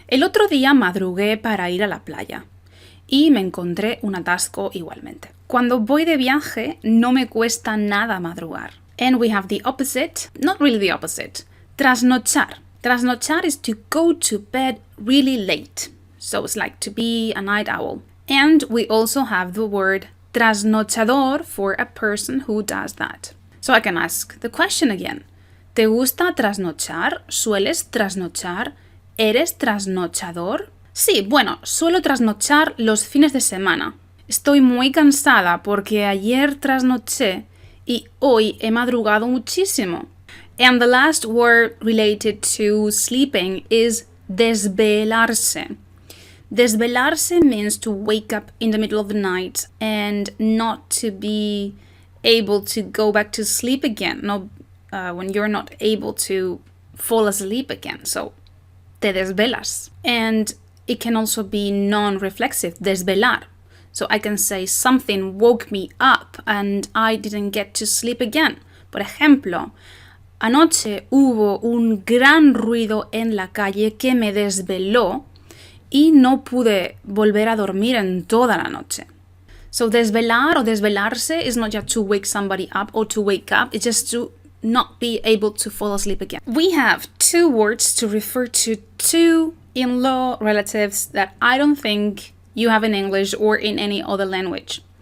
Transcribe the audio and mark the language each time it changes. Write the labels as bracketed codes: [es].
[es] El otro día madrugué para ir a la playa y me encontré un atasco igualmente. Cuando voy de viaje no me cuesta nada madrugar. [en] And we have the opposite, not really the opposite, trasnochar. Trasnochar is to go to bed really late. So it's like to be a night owl. And we also have the word trasnochador for a person who does that. So I can ask the question again. [es] ¿Te gusta trasnochar? ¿Sueles trasnochar? ¿Eres trasnochador? Sí, bueno, suelo trasnochar los fines de semana. Estoy muy cansada porque ayer trasnoché y hoy he madrugado muchísimo. [en] And the last word related to sleeping is desvelarse. Desvelarse means to wake up in the middle of the night and not to be able to go back to sleep again. When you're not able to fall asleep again. So, [es] te desvelas. [en] And it can also be non-reflexive, desvelar. So I can say something woke me up and I didn't get to sleep again. [es] Por ejemplo, anoche hubo un gran ruido en la calle que me desveló y no pude volver a dormir en toda la noche. [en] So desvelar or desvelarse is not just to wake somebody up or to wake up, it's just to not be able to fall asleep again. We have two words to refer to two in-law relatives that I don't think you have in English or in any other language.